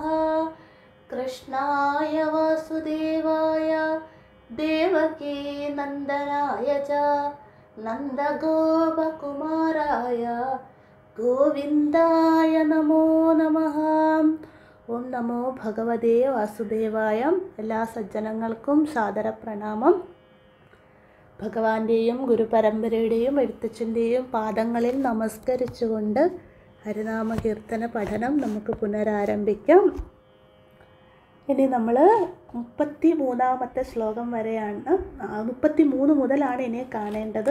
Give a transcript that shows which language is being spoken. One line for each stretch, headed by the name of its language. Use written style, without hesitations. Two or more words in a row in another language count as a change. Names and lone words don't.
Sanskrit: कृष्णाय वासुदेवाय देवकी नन्दनाय च नन्दगोपकुमाराय गोविन्दाय नमो नमः। ഓം നമോ ഭഗവതേ വാസുദേവായ.
Malayalam: എല്ലാ സജ്ജനങ്ങൾക്കും സാദര പ്രണാമം. ഭഗവാന്റെയും ഗുരുപരമ്പരയുടെയും എഴുത്തച്ഛൻ്റെയും പാദങ്ങളിൽ നമസ്കരിച്ചുകൊണ്ട് ഹരിനാമകീർത്തന പഠനം നമുക്ക് പുനരാരംഭിക്കാം. ഇനി നമ്മൾ 33-ാമത്തെ ശ്ലോകം വരെയാണ്, 33 മുതലാണ് ഇനി കാണേണ്ടത്.